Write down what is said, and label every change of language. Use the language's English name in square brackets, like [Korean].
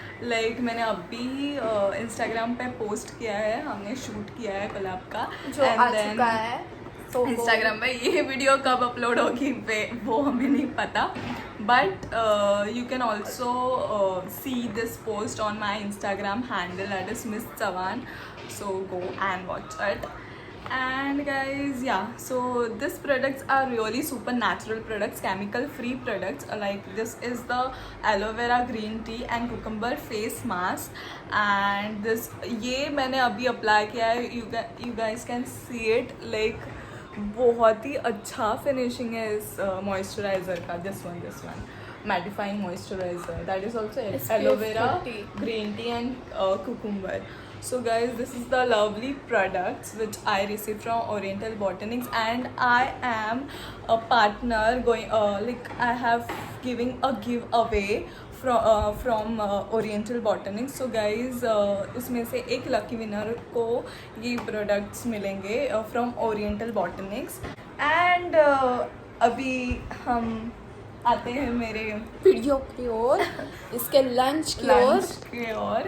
[Hindi] Like मैंने अभी Instagram पे पोस्ट किया है, हमने शूट किया है कोलैब का, जो आ चुका है. तो इंस्टाग्राम पे ये वीडियो कब अपलोड होगी वो हमें नहीं पता, [English] But you can also see this post on my Instagram handle, that is miss Chavan. So go and watch it. And guys, yeah, so these products are really super natural products, chemical free products. Like this is the aloe vera green tea and cucumber face mask, and this [Hindi] ये मैंने अभी apply किया है. [English] you guys can see it. [Hindi] Like बहुत ही अच्छा finishing है इस moisturiser का. [English] This one mattifying moisturizer. That is also SPF aloe vera, 30. green tea and cucumber. So guys, this is the lovely products which I received from Oriental Botanics, and I am a partner going like I have giving a giveaway from Oriental Botanics. [Hindi] So guys, उसमें से एक lucky winner को ये products मिलेंगे from oriental बॉटनिक्स. And अभी हम आते हैं मेरे वीडियो की ओर, इसके लंच की ओर. लंच के. और